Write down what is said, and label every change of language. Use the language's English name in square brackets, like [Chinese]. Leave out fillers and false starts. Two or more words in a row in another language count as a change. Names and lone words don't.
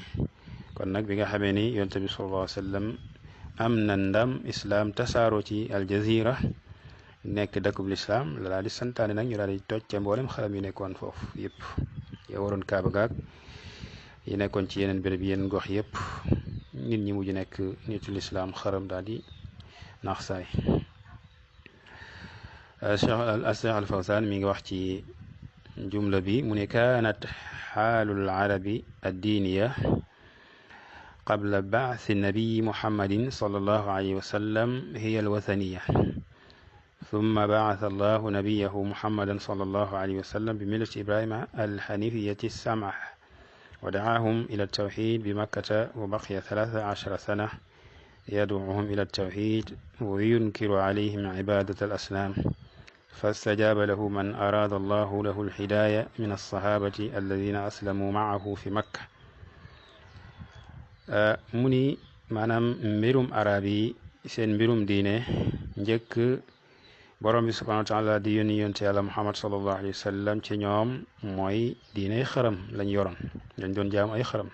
[Wolof] kon nag bi nga xamee ni yonent bi [Arabic] صلى الله عليه وسلم [Wolof] am na ndam islam tasaaroo ci aljazira nekk dëkkub lislaam la daal di santaane nag ñu daal di toj ca mboolem xaram yi nekkoon foofu yëpp ya waroon kaaba gaag yi nekkoon ci yeneen béréb yeneen gox yépp nit ñi mujj nekk nitu lislaam xaram daal di naax saay. Cheikh al Fawzan mi ngi wax ci jumla bi mu ne [Arabic] كانت حال العرب الدينية قبل بعث نبي محمد صلى الله عليه وسلم هي الوثنية ثم بعث الله نبيه محمدا صلى الله عليه وسلم بملة إبراهيم الحنيفية السمحة ودعاهم إلى التوحيد بمكة وبقي 13 سنة يدعوهم إلى التوحيد وينكر عليهم عبادة الأصنام فاستجاب له من أراد الله له الهداية من الصحابة الذين أسلموا معه في مكة. [Wolof] mu ni maanaam mbirum arab yi seen mbirum diine njëkk borom bi [Arabic] سبحانه وتعالى [Wolof] di yónni yonte yàlla muhammad [Arabic] صلى الله عليه وسلم [Wolof] ci ñoom mooy diiney xaram lañ yoroon, dañ doon jaam ay xaram.